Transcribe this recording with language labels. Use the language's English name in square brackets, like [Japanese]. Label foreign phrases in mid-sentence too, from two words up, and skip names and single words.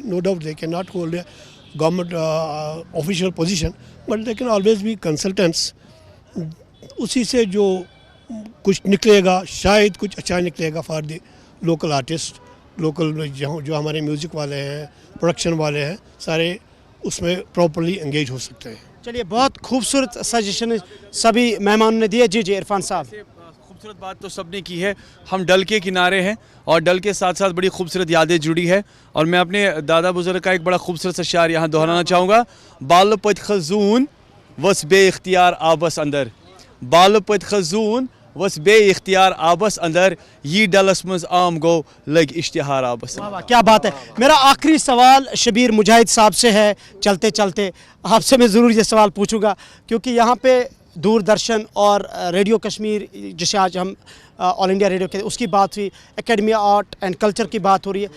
[English] No doubt they can not hold government official position, but they can always be consultants [Hindi] उसी से जो कुछ निकलेगा, शायद कुछ अच्छा निकलेगा [English] for the local artist, [Hindi] लोकल जो हमारे म्यूज़िक वाले हैं, प्रोडक्शन वाले हैं, सारे उसमें [English] properly engage [Hindi] हो सकते हैं। चलिए, बहुत खूबसूरत सजेशन सभी मेहमानों ने दिए। जी जी इरफान साहब। खूबसूरत बात तो सबने की है। हम डल के किनारे हैं और डल के साथ साथ बड़ी खूबसूरत यादें जुड़ी है। और मैं अपने दादा बुजुर्ग का एक बड़ा खूबसूरत सा शायर यहाँ दोहराना चाहूँगा। [Kashmiri] बाल पत खजून वस बे इख्तियार आबस अंदर, बाल पत खजून वस बे इख्तियार आबस अंदर, ये डलस मज आम गो लग इश्तिहार आबस। [Hindi] वाह वाह, क्या बात है। मेरा आखिरी सवाल शबीर मुजाहिद साहब से है। चलते चलते आपसे मैं ज़रूर ये सवाल पूछूंगा, क्योंकि यहाँ पे दूरदर्शन और रेडियो कश्मीर, जिसे आज हम ऑल इंडिया रेडियो के, उसकी बात हुई, एकेडमी आर्ट एंड कल्चर की बात हो रही है।